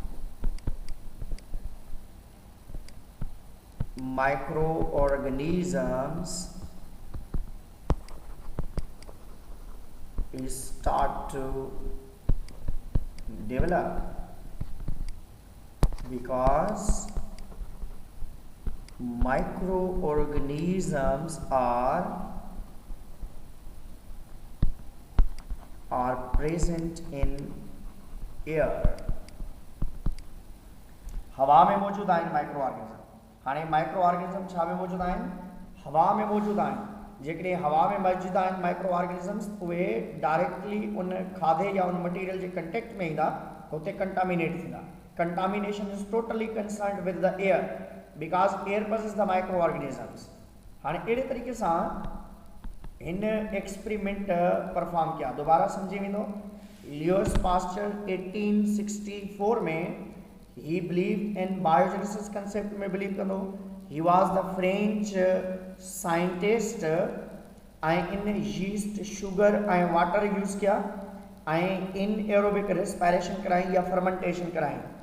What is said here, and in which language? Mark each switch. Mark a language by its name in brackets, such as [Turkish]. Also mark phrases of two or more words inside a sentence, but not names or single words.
[English] microorganisms start to develop, because microorganisms are present in एयर। [Sindhi] हवा में मौजूद आहिनि माइक्रो ऑर्गेनिज्म। हाणे माइक्रो ऑर्गेनिज्म छा में मौजूद आहिनि, हवा में मौजूद आहिनि। जेकॾहिं हवा में मौजूद आहिनि माइक्रो ऑर्गेनिजम्स, उहे डायरेक्टली उन खाधे या उन मटीरियल जे कंटेक्ट में ईंदा त हुते कंटामिनेट थींदा। [English] contamination is totally concerned with the air because air possess the micro organisms. [Sindhi] हाणे अहिड़े तरीक़े सां हिन एक्सपेरिमेंट परफॉर्म कया, दोबारा सम्झी वेंदो। लियोस पास्चर 1864 में [English] he believe in biogenesis concept [Sindhi] में बिलीव कंदो। [English] he was the French scientist [Sindhi] ऐं इन यीस्ट शुगर ऐं वाटर यूज़ किया ऐं इन [English] aerobic respiration [Sindhi] कराई या फर्मेंटेशन कराई।